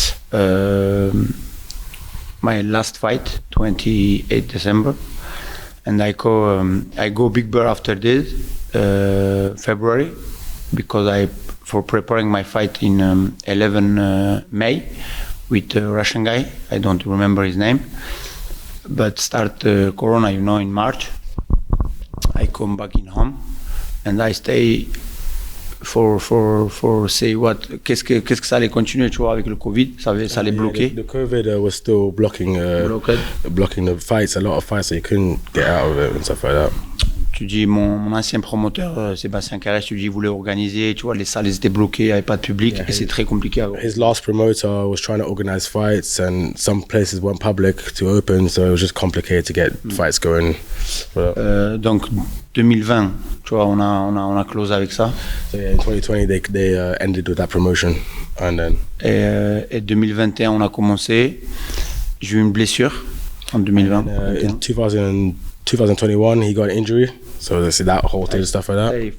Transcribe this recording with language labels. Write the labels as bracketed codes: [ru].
[en] My last fight, 28 December, and I go Big Bear after this, February, because for preparing my fight in 11 May with a Russian guy. I don't remember his name, but start Corona, in March. I come back in home, and I stay for say what, [fr] qu'est-ce que ça allait continuer, tu vois, avec le Covid, ça allait bloquer. [en] The COVID was still blocking the fights, a lot of fights, so you couldn't get out of it and stuff like that. [fr] Tu dis, mon ancien promoteur, Sébastien Carrès, tu dis, il voulait organiser, tu vois, les salles étaient bloquées, il n'y avait pas de public, et c'est très compliqué. [en] His last promoter was trying to organize fights, and some places weren't public to open, so it was just complicated to get fights going. [fr] Donc 2020, tu vois, on a close avec ça. [en] So yeah, in 2020 they ended with that promotion, and then. [fr] Et 2021 on a commencé. J'ai eu une blessure en 2020. [en] In 2021 he got an injury, so that halted stuff like that.